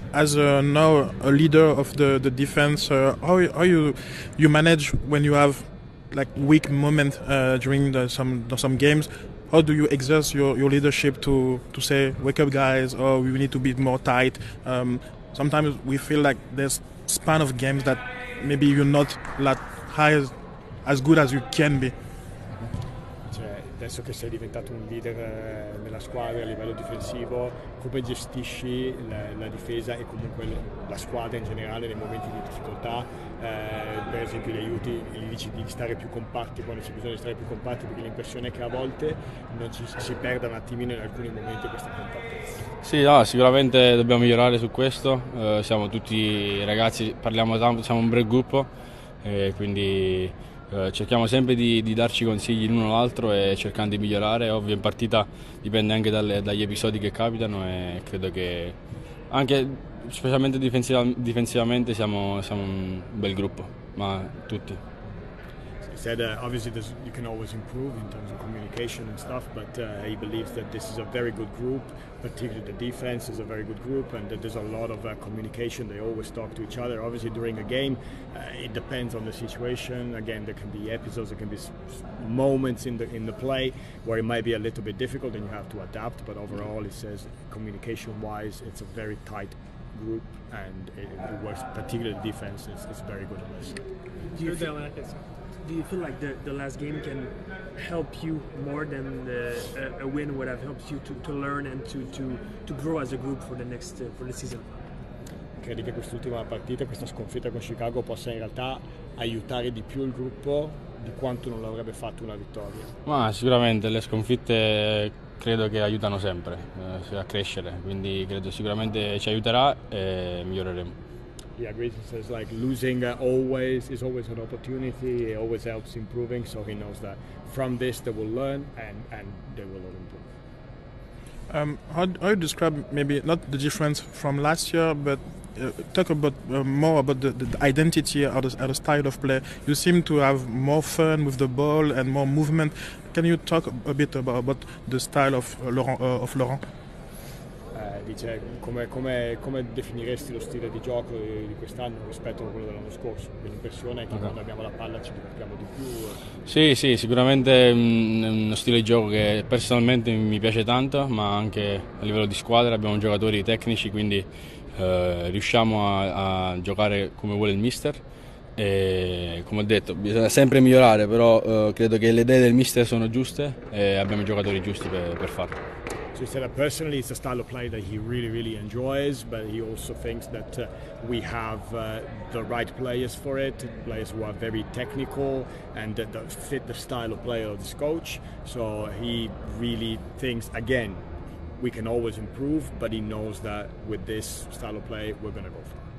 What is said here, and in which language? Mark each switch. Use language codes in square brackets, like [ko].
[en] As now a leader of the defense, how you manage when you have like weak moment during some games? How do you exert your leadership to say, wake up guys, or we need to be more tight? Sometimes we feel like there's span of games that maybe you're not as good as you can be. [it] Adesso che sei diventato un leader nella squadra a livello difensivo, come gestisci la difesa e comunque la squadra in generale nei momenti di difficoltà? Per esempio gli dici di stare più compatti quando c'è bisogno di stare più compatti, perché l'impressione è che a volte si perda un attimino in alcuni momenti questa compattezza. Sì, no, sicuramente dobbiamo migliorare su questo, siamo tutti ragazzi, parliamo tanto, siamo un bel gruppo, quindi cerchiamo sempre di darci consigli l'uno all'altro e cercando di migliorare. Ovvio in partita dipende anche dagli episodi che capitano e credo che anche specialmente difensivamente siamo un bel gruppo, ma tutti. [en] He said obviously you can always improve in terms of communication and stuff, but he believes that this is a very good group, particularly the defense is a very good group, and that there's a lot of communication. They always talk to each other. Obviously during a game it depends on the situation. Again, there can be episodes, there can be moments in the play where it might be a little bit difficult and you have to adapt, but overall he says communication wise it's a very tight group, and it works. Particularly defense is very good on this. Do you feel like the last game can help you more than a win would have helped you to learn and to grow as a group for the season? [it] Credi che quest'ultima partita, questa sconfitta con Chicago possa in realtà aiutare di più il gruppo di quanto non l'avrebbe fatto una vittoria? Ma sicuramente le sconfitte credo che aiutano sempre a crescere, quindi credo sicuramente ci aiuterà e miglioreremo. [en] He agrees. He says like losing is always an opportunity. It always helps improving. So he knows that from this they will learn and they will all improve. How you describe maybe not the difference from last year, but talk about more about the identity or the style of play. You seem to have more fun with the ball and more movement. Can you talk a bit about the style of Laurent? [it] Dice come definiresti lo stile di gioco di quest'anno rispetto a quello dell'anno scorso? L'impressione è che quando abbiamo la palla ci divertiamo di più. Sì, sicuramente è uno stile di gioco che personalmente mi piace tanto, ma anche a livello di squadra abbiamo giocatori tecnici, quindi riusciamo a giocare come vuole il mister. E come ho detto bisogna sempre migliorare, però credo che le idee del mister sono giuste e abbiamo i giocatori giusti per farlo. [en] So he said that personally it's a style of play that he really enjoys, but he also thinks that we have the right players for it, players who are very technical and that fit the style of play of this coach. So he really thinks, again, we can always improve, but he knows that with this style of play we're going to go far.